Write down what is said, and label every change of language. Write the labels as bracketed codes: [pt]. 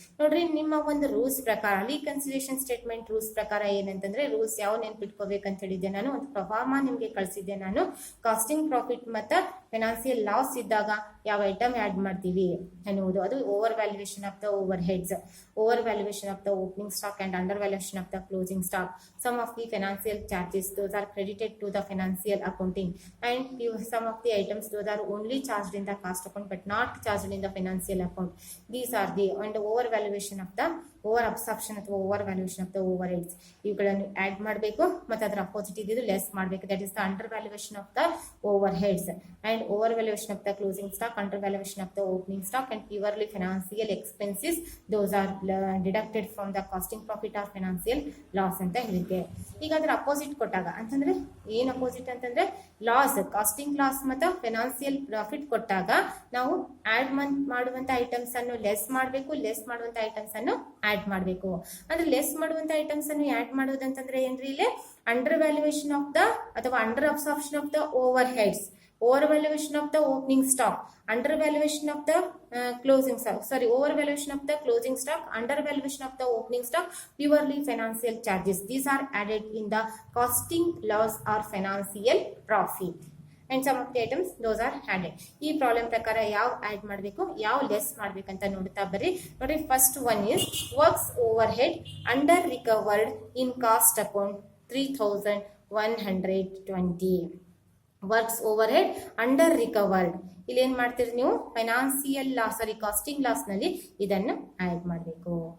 [kn] ನೋಡ್ರಿ, ನಿಮ್ಮ ಒಂದು ರೂಲ್ಸ್ ಪ್ರಕಾರ ರೀಕನ್ಸಿಲೇಷನ್ ಸ್ಟೇಟ್ಮೆಂಟ್ ರೂಲ್ಸ್ ಪ್ರಕಾರ ಏನಂತಂದ್ರೆ, ರೂಲ್ಸ್ ಯಾವ ನೆನ್ಪಿಟ್ಕೋಬೇಕಂತ ಹೇಳಿದ್ದೆ ನಾನು, ಒಂದು ಪ್ರಫಾರ್ಮ ನಿಮ್ಗೆ ಕಳಿಸಿದ್ದೆ ನಾನು. [en] costing profit ಮತ್ತು financial loss [kn] ಇದ್ದಾಗ ಯಾವ ಐಟಮ್ ಆಡ್ ಮಾಡ್ತೀವಿ ಎನ್ನುವುದು, ಅದು [en] Over valuation of the overheads, over valuation of the opening stock and under valuation of the closing stock. Some of the financial charges, those are credited to the financial accounting, and some of the items, those are only charged in the cost account but not charged in the financial account. These are the and over valuation of the over absorption ಅಥವಾ over valuation of the overheads, [kn] ಇವುಗಳನ್ನು add ಮಾಡಬೇಕು. ಮತ್ತು ಅದರ opposite ಇದ್ದು less ಮಾಡಬೇಕು. [en] that is the under valuation of the overheads and over valuation of the closing stock, under valuation of the opening stock and purely financial expenses, those are deducted from the costing profit or financial loss [kn] ಅಂತ ಹೇಳಿದ್ದೆ. ಈಗ ಅದರ opposite ಕೊಟ್ಟಾಗ ಅಂತಂದ್ರೆ ಏನು opposite ಅಂತಂದ್ರೆ loss, casting loss ಮತ್ತು financial profit ಕೊಟ್ಟಾಗ ನಾವು ಆಡ್ ಮಾಡುವಂತ ಐಟಮ್ಸ್ ಅನ್ನು ಲೆಸ್ ಮಾಡಬೇಕು, ಲೆಸ್ ಮಾಡುವಂತ ಐಟಮ್ಸ್ ಅನ್ನು ಆಡ್ ಮಾಡಬೇಕು. ಅಂದ್ರೆ ಲೆಸ್ ಮಾಡುವಂತ ಐಟಮ್ಸ್ ಅನ್ನು ಆಡ್ ಮಾಡೋದಂತಂದ್ರೆ ಏನ್ರಿ, ಇಲ್ಲಿ [en] Under valuation of the ಅಥವಾ under absorption of the overheads, over valuation of the opening stock, under valuation of the closing stock, over valuation of the closing stock, under valuation of the opening stock, purely financial charges. These are added in the costing loss or financial profit. And some of the items those are added. [kn] ಈ problem ಪ್ರಕಾರ ಯಾವ add ಮಾಡಬೇಕು, ಯಾವ less ಮಾಡ್ಬೇಕಂತ ನೋಡ್ತಾ ಬರ್ರಿ. [en] ನೋಡಿ, first one is works overhead under recovered in cost account 3,120. [kn] Works over head under recovered, ಇಲ್ಲಿ ಏನ್ ಮಾಡ್ತೀರಿ ನೀವು, ಫೈನಾನ್ಸಿಯಲ್ ಲಾಸ್ ಕಾಸ್ಟಿಂಗ್ ಲಾಸ್ ನಲ್ಲಿ ಇದನ್ನು ಆಡ್ ಮಾಡಬೇಕು.